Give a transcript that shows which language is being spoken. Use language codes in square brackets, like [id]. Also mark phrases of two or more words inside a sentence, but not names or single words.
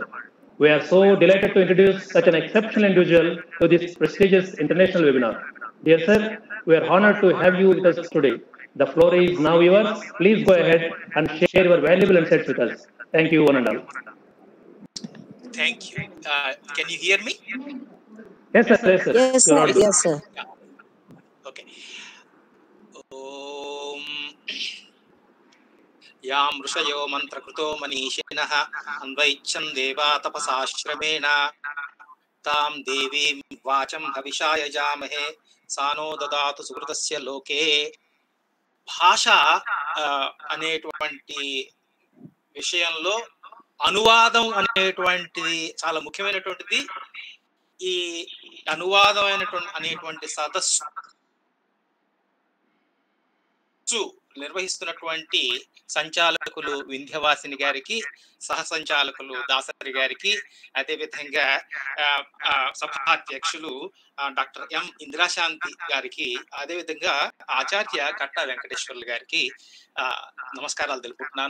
[en] We are so delighted to introduce such an exceptional individual to this prestigious international webinar. Dear sir, we are honored to have you with us today. The floor is now yours. Please go ahead and share your valuable insights with us. Thank you, one and all. Thank you. Can you hear me? Yes, sir. Yes, sir. Yes, sir. Yes, sir. Okay. [sa] ओम् यं ऋषयो मन्त्रकृतो मनीषिणः अन्वैच्छन् देवा तपसाश्रमेण तां देवीं वाचं हविषा यजामहे सा नो ददातु सुकृतस्य लोके. [te] భాష అనేటువంటి విషయంలో అనువాదం అనేటువంటిది చాలా ముఖ్యమైనటువంటిది. ఈ అనువాదం అనేటువంటి సదస్సు నిర్వహిస్తున్నటువంటి సంచాలకులు వింధ్యవాసిని గారికి, సహ సంచాలకులు దాసరి గారికి, అదేవిధంగా సభాధ్యక్షులు డాక్టర్ ఎం ఇందిరాశాంతి గారికి, అదేవిధంగా ఆచార్య కట్టా వెంకటేశ్వర్లు గారికి నమస్కారాలు తెలుపుతున్నాను.